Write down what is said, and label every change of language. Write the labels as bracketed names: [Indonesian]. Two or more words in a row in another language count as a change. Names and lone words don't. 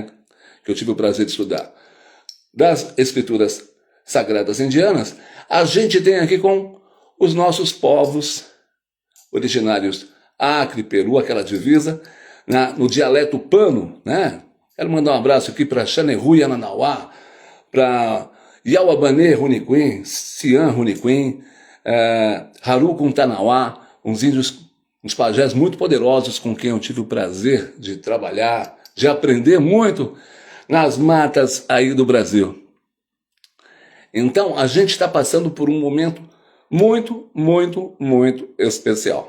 [Portuguese] Que eu tive o prazer de estudar, das escrituras sagradas indianas. A gente tem aqui com os nossos povos originários, Acre, Peru, aquela divisa, no dialeto pano, né? Quero mandar um abraço aqui para Xaneru Yananauá, para Yauabané Runiquim, Cian Runiquim, Haru Kuntanauá, uns índios, uns pajés muito poderosos com quem eu tive o prazer de trabalhar, de aprender muito nas matas aí do Brasil. Então, a gente está passando por um momento muito, muito, muito especial.